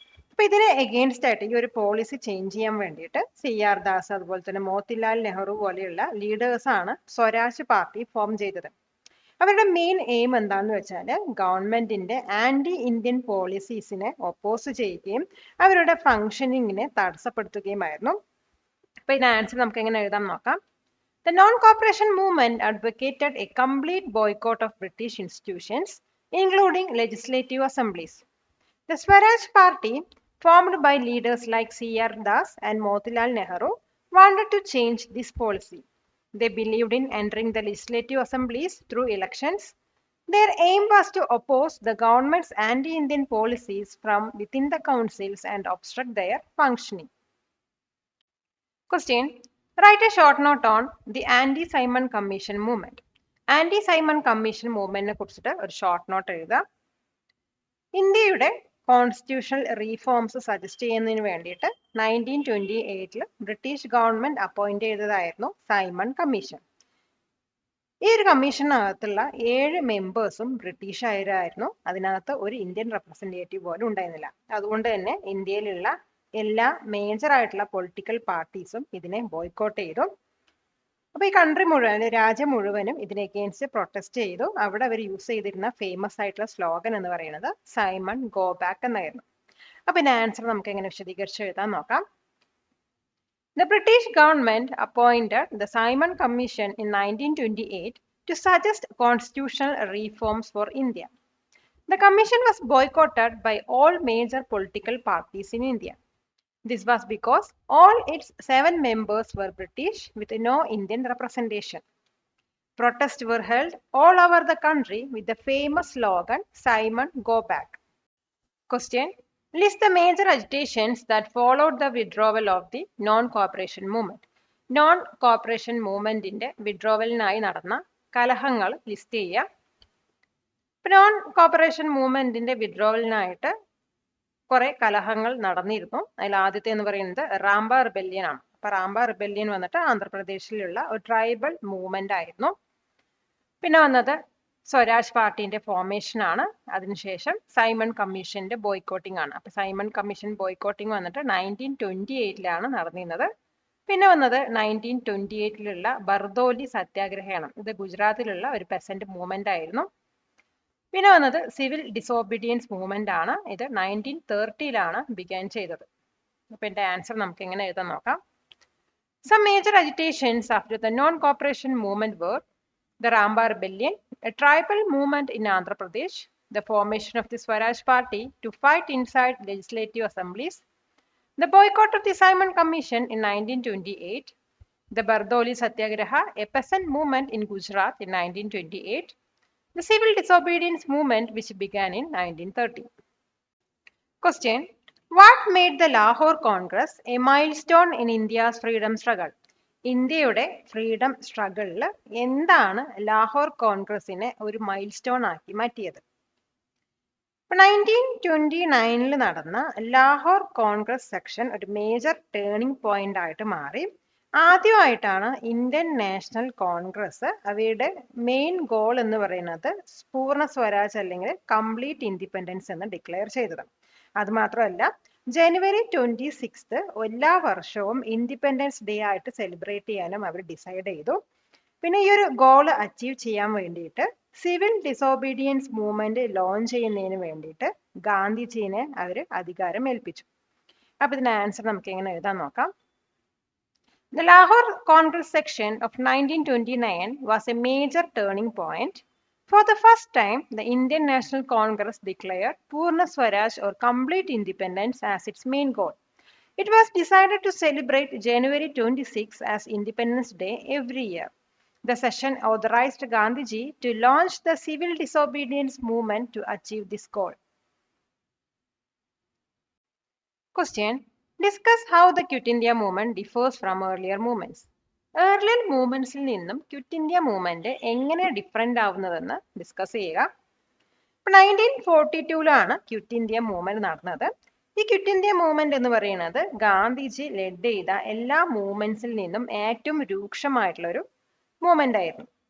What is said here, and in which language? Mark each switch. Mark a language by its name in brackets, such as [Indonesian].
[Malayalam] അപ്പൊ ഇതിന് എഗെയിൻസ്റ്റ് ആയിട്ട് ഈ ഒരു പോളിസി ചേഞ്ച് ചെയ്യാൻ വേണ്ടിയിട്ട് CR ദാസ്, അതുപോലെ തന്നെ മോത്തിലാൽ നെഹ്റു പോലെയുള്ള ലീഡേഴ്സ് ആണ് സ്വരാജ് പാർട്ടി ഫോം ചെയ്തത്. അവരുടെ മെയിൻ എയിം എന്താണെന്ന് വെച്ചാൽ ഗവൺമെന്റിന്റെ ആന്റി ഇന്ത്യൻ പോളിസീസിനെ ഒപ്പോസ് ചെയ്യുകയും അവരുടെ ഫംഗ്ഷനിങ്ങിനെ തടസ്സപ്പെടുത്തുകയുമായിരുന്നു. അപ്പൊ ഇതിന്റെ ആൻസർ നമുക്ക് എങ്ങനെ എഴുതാൻ നോക്കാം. [English] The non-cooperation movement advocated a complete boycott of British institutions, including legislative assemblies. The Swaraj Party, formed by leaders like C.R. Das and Motilal Nehru, wanted to change this policy. They believed in entering the legislative assemblies through elections. Their aim was to oppose the government's anti-Indian policies from within the councils and obstruct their functioning. Question: Write a short note on the Anti-Simon Commission movement. [Malayalam] Anti-Simon Commission movement നെ കുറിച്ചിട്ട് ഒരു short note എഴുതുക. ഇന്ത്യയുടെ constitutional reforms suggest ചെയ്യുന്നതിന് വേണ്ടിയിട്ട് 1928 British government appoint ചെയ്തതായിരുന്നു Simon commission. ഈ ഒരു കമ്മീഷനകത്തുള്ള 7 മെമ്പേഴ്സും ബ്രിട്ടീഷുകാരായിരുന്നു. അതിനകത്ത് ഒരു ഇന്ത്യൻ റെപ്രസെന്റേറ്റീവ് പോലും ഉണ്ടായിരുന്നില്ല. അതുകൊണ്ട് തന്നെ ഇന്ത്യയിലുള്ള എല്ലാ മേജർ ആയിട്ടുള്ള പൊളിറ്റിക്കൽ പാർട്ടീസും ഇതിനെ ബോയ്ക്കോട്ട് ചെയ്തു. അപ്പൊ ഈ കൺട്രി മുഴുവൻ, രാജ്യം മുഴുവനും ഇതിനെ അഗെയിൻസ്റ്റ് പ്രൊട്ടസ്റ്റ് ചെയ്തു. അവിടെ അവർ യൂസ് ചെയ്തിരുന്ന ഫേമസ് ആയിട്ടുള്ള സ്ലോഗൻ എന്ന് പറയുന്നത് സൈമൺ ഗോ ബാക്ക് എന്നായിരുന്നു. അപ്പൊ ഇതിന്റെ ആൻസർ നമുക്ക് എങ്ങനെ വിശദീകരിച്ച് എഴുതാൻ നോക്കാം. [English] The British government appointed the Simon Commission in 1928 to suggest constitutional reforms for India. The commission was boycotted by all major political parties in India. This was because all its 7 members were British with no Indian representation. Protests were held all over the country with the famous slogan Simon Go Back. Question: List the major agitations that followed the withdrawal of the non-cooperation movement. [Malayalam] Non-cooperation movement ന്റെ വിഡ്രോവലിനായി നടന്ന കലഹങ്ങൾ list ചെയ്യുക. Non-corporation മൂവ്മെന്റിന്റെ വിഡ്രോവലിനായിട്ട് കുറെ കലഹങ്ങൾ നടന്നിരുന്നു. അതിൽ ആദ്യത്തെ എന്ന് പറയുന്നത് Rambha rebellion ആണ്. അപ്പൊ റാംബ റിബല്യൻ വന്നിട്ട് ആന്ധ്രാപ്രദേശിലുള്ള ഒരു ട്രൈബൽ മൂവ്മെന്റ് ആയിരുന്നു. പിന്നെ വന്നത് സ്വരാജ് പാർട്ടിന്റെ ഫോർമേഷൻ ആണ്. അതിനുശേഷം സൈമൺ കമ്മീഷന്റെ ബോയ്ക്കോട്ടിംഗ് ആണ്. അപ്പൊ സൈമൺ കമ്മീഷൻ ബോയ്ക്കോട്ടിംഗ് വന്നിട്ട് 1928 നടന്നിരുന്നത്. പിന്നെ വന്നത് 1928 ബർദോലി സത്യാഗ്രഹമാണ്. ഇത് ഗുജറാത്തിലുള്ള ഒരു പെസന്റ് മൂവ്മെന്റ് ആയിരുന്നു. പിന്നെ വന്നത് സിവിൽ ഡിസോബീഡിയൻസ് മൂവ്മെന്റ് ആണ്. ഇത് 1930 ബിഗാൻ ചെയ്തത്. അപ്പൊ എന്റെ ആൻസർ നമുക്ക് എങ്ങനെ എഴുതാൻ നോക്കാം. [English] Some major agitations after the non-cooperation movement were the Ramba Rebellion, a tribal movement in Andhra Pradesh, the formation of the Swaraj Party to fight inside legislative assemblies, the boycott of the Simon Commission in 1928, the Bardoli Satyagraha, a peasant movement in Gujarat in 1928, the civil disobedience movement which began in 1930. Question: What made the Lahore Congress a milestone in India's freedom struggle? [Malayalam] ഇന്ത്യയുടെ freedom സ്ട്രഗിളിൽ എന്താണ് ലാഹോർ കോൺഗ്രസിനെ ഒരു mile stone ആക്കി മാറ്റിയത്? 1929 നടന്ന Lahore Congress section ഒരു major turning point ആയിട്ട് മാറി. ആദ്യമായിട്ടാണ് ഇന്ത്യൻ നാഷണൽ കോൺഗ്രസ് അവരുടെ മെയിൻ ഗോൾ എന്ന് പറയുന്നത് പൂർണ്ണ സ്വരാജ് അല്ലെങ്കിൽ കംപ്ലീറ്റ് ഇൻഡിപെൻഡൻസ് എന്ന് ഡിക്ലെയർ ചെയ്തത്. അത് മാത്രമല്ല, ജനുവരി 26 എല്ലാ വർഷവും ഇൻഡിപെൻഡൻസ് ഡേ ആയിട്ട് സെലിബ്രേറ്റ് ചെയ്യാനും അവർ ഡിസൈഡ് ചെയ്തു. പിന്നെ ഈ ഒരു ഗോൾ അച്ചീവ് ചെയ്യാൻ വേണ്ടിയിട്ട് സിവിൽ ഡിസോബീഡിയൻസ് മൂവ്മെന്റ് ലോഞ്ച് ചെയ്യുന്നതിന് വേണ്ടിയിട്ട് ഗാന്ധിജീനെ അവർ അധികാരം ഏൽപ്പിച്ചു. അപ്പൊ ഇതിന്റെ ആൻസർ നമുക്ക് എങ്ങനെ എഴുതാൻ നോക്കാം. [English] The Lahore Congress section of 1929 was a major turning point. For the first time, the Indian National Congress declared Purna Swaraj or complete independence as its main goal. It was decided to celebrate January 26 as Independence Day every year. The session authorized Gandhiji to launch the civil disobedience movement to achieve this goal. Question. Discuss how the Quit India movement differs from earlier movements. Earlier movements [Malayalam] നിന്നും Quit India movement എങ്ങനെ different ആവുന്നതെന്ന് discuss ചെയ്യുക. 1942 quit India movement നടന്നത്. ഈ quit India movement എന്ന് പറയുന്നത് Gandhiji lead ചെയ്ത എല്ലാ മൂവ്മെന്റ്സിൽ നിന്നും ഏറ്റവും രൂക്ഷമായിട്ടുള്ള ഒരു മൂവ്മെന്റ് ആയിരുന്നു.